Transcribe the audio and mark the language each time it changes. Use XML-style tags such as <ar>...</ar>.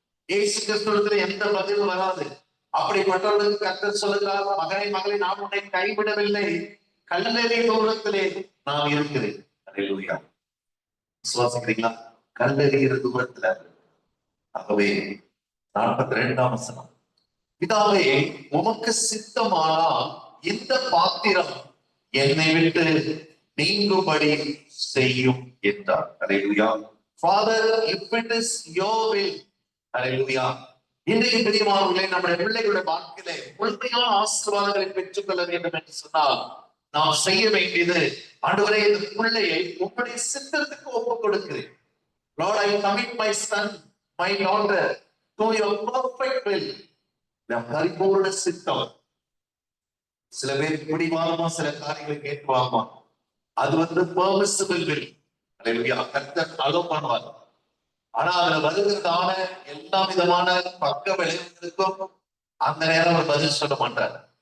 <ta>இயேசு கிறிஸ்துவத்துல எந்த பதிலும் வராது. அப்படிப்பட்டவர்களுக்கு கர்த்தர் சொல்லுகிறார், மகனை மகளை நான் உன்னை கைவிடவில்லை, கல்லறை தூரத்திலே நான் இருக்கிறேன். அல்லேலூயா. விசுவாசிக்கிறீங்களா? கல்லறைகிற தூரத்துல. ஆகவே 42ஆம் வசனம், பிதாவே உமக்கு சித்தமானால் இந்த பாத்திரம் என்னை விட்டு நீங்கும்படி செய்யும் என்றார். அல்லேலூயா.</ta> <en>Father, if it is your will,</en> <ta>அல்லேலூயா. இன்றைக்கு பிரியமானவர்களே, நம்முடைய பிள்ளைகளுடைய வாழ்க்கையில முழுமையான ஆசீர்வாதங்களை பெற்றுக்கொள்ள வேண்டும் என்று சொன்னால் நாம் செய்ய வேண்டியது, ஆண்டவரே இந்த பிள்ளையை உங்களுடைய சித்தத்துக்கு ஒப்புக் கொடுக்கிறேன்.</ta> <en>Lord, I commit my son, my daughter to your perfect will.</en> <ta>பரிபூர்ண சித்தம். சில பேர் பிடிவாதமா சில காரியங்களை கேட்குவாங்க. அது</ta> <en>permissible will.</en> <ta>அல்லேலூயா. கர்த்தர் அலோ பண்ணுவார். ஆனா அதுல வருகிறதான எல்லா விதமான பக்க விளைவுகளுக்கும் அந்த நேரம் அவர் பதில் சொல்ல மாட்டார்.</ta>